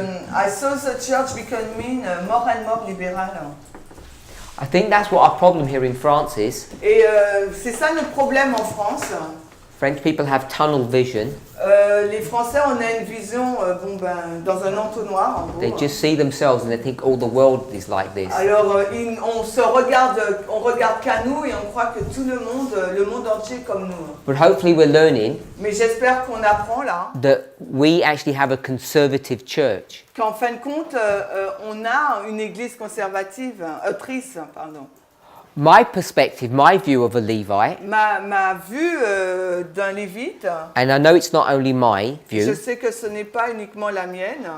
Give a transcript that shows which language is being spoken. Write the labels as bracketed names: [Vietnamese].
[English] I saw the church becoming more and more liberal. I think that's what our problem here in France is. [French] Et c'est ça notre problème en France. [English] French people have tunnel vision. [French] Les Français, on a une vision dans un entonnoir, en gros. [English] They just see themselves and they think all the world is like this. [French] Alors, on regarde qu'à nous et on croit que tout le monde entier est comme nous. [English] But hopefully we're learning [French] Mais j'espère qu'on apprend là [English] that we actually have a conservative church. [French] qu'en fin de compte, on a une église conservative, triste, pardon. [English] My perspective, my view of a Levite, [French] Ma vue d'un Lévite, [English] and I know it's not only my [French] je [English] view, [French] sais que ce n'est pas uniquement la mienne,